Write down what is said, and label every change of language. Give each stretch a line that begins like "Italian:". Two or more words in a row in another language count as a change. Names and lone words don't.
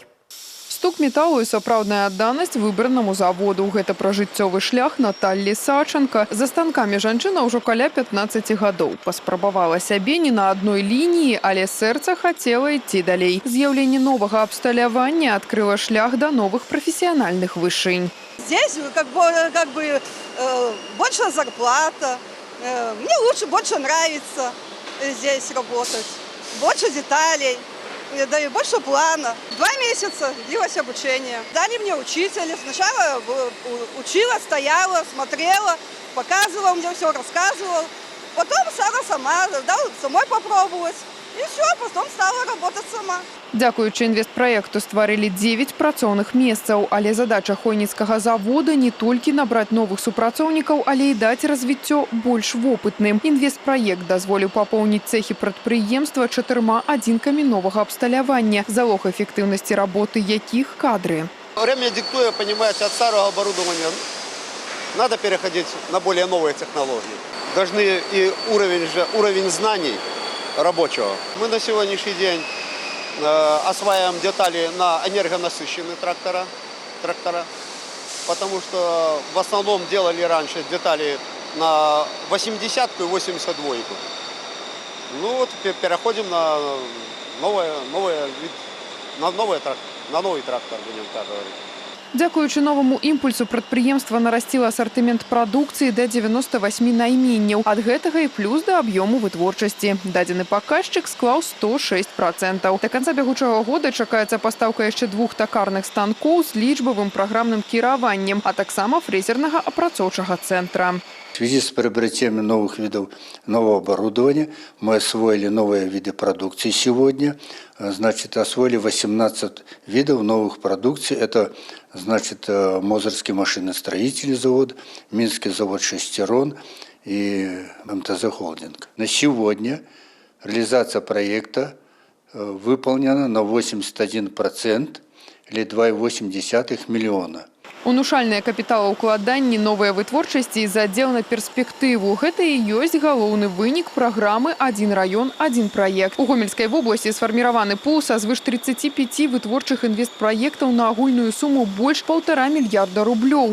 Belarusian: Стук металу і сапраўдная адданасць выбранаму заводу. Гэта пражыццёвы шлях Наталлі Сачанка. За станкамі жанчына ўжо каля 15 гадоў. Паспрабавала сябе не на адной лініі, але сэрца хацела ісці далей. З'яўленне новага абсталявання адкрыла шлях да новых прафесіянальных вышынь.
Russian: Здесь больше зарплата. Мне больше нравится здесь работать. Больше деталей. Да и больше плана. 2 месяца длилось обучение. Дали мне учителя. Сначала учила, стояла, смотрела, показывала мне все, рассказывал. Потом стала сама, самой попробовать. И все, потом стала работать сама.
Belarusian: Дзякуючы інвестпраекту стварылі 9 працоўных месцаў, але задача хойніцкага завода не толькі набраць новых супрацоўнікаў, але і даць развіццё больш вопытным. Інвестпраект дазволіў папоўніць цэхі прадпрыемства 4 адзінкамі новага абсталявання, залог эфектыўнасці работы якіх кадры.
Russian: Время диктует, понимаете, от старого оборудования надо переходить на более новые технологии. Должны и уровень знаний рабочего. Мы на сегодняшний день осваиваем детали на энергонасыщенные трактора, потому что в основном делали раньше детали на 80-ку и 82-ку. Ну вот переходим на новый трактор, будем так говорить.
Belarusian: Дзякуючы новаму імпульсу прадпрыемства нарасціла асартымент прадукцыі да 98 найменняў. Ад гэтага і плюс да аб'ёму вытворчасці. Дадзены паказчык склаў 106%. Да канца бягучага года чакаецца пастаўка яшчэ 2 токарных станкоў з лічбавым праграмным кіраваннем, а таксама фрэзернага апрацоўчага цэнтра.
Russian: В связи с приобретением новых видов нового оборудования мы освоили новые виды продукции сегодня. Значит, освоили 18 видов новых продукций. Это, значит, Мозырский машиностроительный завод, Минский завод «Шестерон» и МТЗ «Холдинг». На сегодня реализация проекта выполнена на 81% или 2,8 миллиона.
Belarusian: Унушальныя капіталаўкладанні, новыя вытворчасці і задзел на перспектыву. Гэта і ёсць галоўны вынік праграмы «Адзін раён, адзін праект». У Гомельскай вобласці сфарміраваны пул са звыш 35 вытворчых інвестпраектаў на агульную суму больш 1,5 мільярда рублёў.